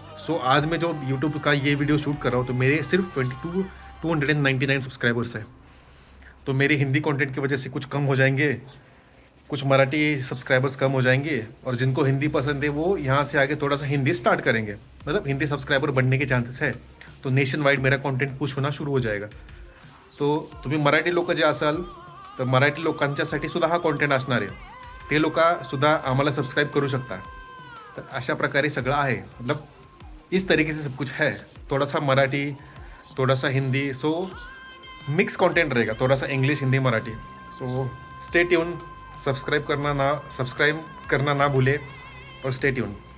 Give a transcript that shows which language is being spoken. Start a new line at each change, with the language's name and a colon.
Hindi: सो आज मैं जो यूट्यूब का ये वीडियो शूट कर रहा हूँ, तो मेरे सिर्फ 299 सब्सक्राइबर्स हैं. तो मेरे हिंदी कंटेंट की वजह से कुछ कम हो जाएंगे, कुछ मराठी सब्सक्राइबर्स कम हो जाएंगे. और जिनको हिंदी पसंद है, वो यहाँ से आगे थोड़ा सा हिंदी स्टार्ट करेंगे, मतलब हिंदी सब्सक्राइबर बनने के चांसेस है. तो नेशन वाइड मेरा कंटेंट पुश होना सुरू हो जाएगा.
Marathi: तो तुम्ही मराठी लोक जे असाल, तर मराठी लोकांच्यासाठी सुद्धा हा कॉन्टेंट असणार आहे. ते लोक सुद्धा आम्हाला सबस्क्राईब करू शकता. तर अशा प्रकारे सगळं आहे.
Hindi: मतलब इस तरीके से सब कुछ है. थोड़ा सा मराठी, थोड़ा सा हिंदी. सो मिक्स कंटेंट रहेगा, थोड़ा सा English, Hindi, Marathi. So
English: Stay tune.
Hindi: Subscribe करना ना भूले और स्टे ट्यून.